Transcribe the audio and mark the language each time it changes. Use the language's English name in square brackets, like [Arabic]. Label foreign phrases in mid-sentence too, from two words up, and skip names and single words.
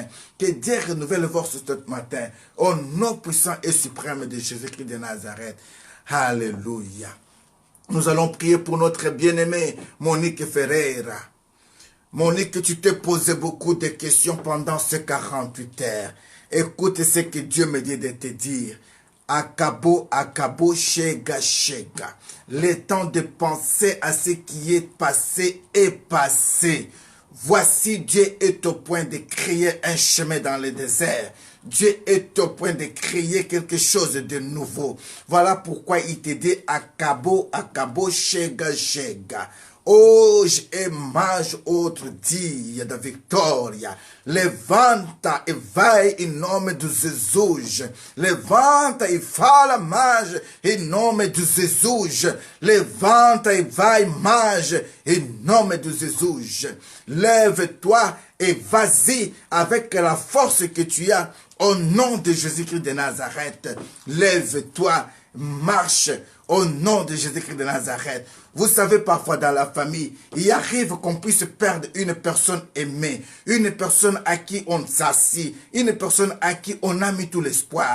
[French] Que Dieu renouvelle votre force ce matin. Au nom puissant et suprême de Jésus-Christ de Nazareth. Alléluia. Nous allons prier pour notre bien-aimé Monique Ferreira. Monique, tu t'es posé beaucoup de questions pendant ces 48 heures. Écoute ce que Dieu me dit de te dire. Akabo, akabo, shega, shega. Le temps de penser à ce qui est passé est passé. Voici, Dieu est au point de créer un chemin dans le désert. Dieu est au point de créer quelque chose de nouveau. Voilà pourquoi il te dit akabo, akabo, shega, shega. [Portuguese] Hoje é mais outro dia da vitória. Levanta e vai em nome de Jesus. Levanta e fala mais em nome de Jesus. Levanta e vai mais em nome de Jesus. [French] Lève-toi et vas-y avec la force que tu as au nom de Jésus-Christ de Nazareth. Lève-toi, marche au nom de Jésus-Christ de Nazareth. Vous savez, parfois dans la famille, il arrive qu'on puisse perdre une personne aimée, une personne à qui on s'assit, une personne à qui on a mis tout l'espoir.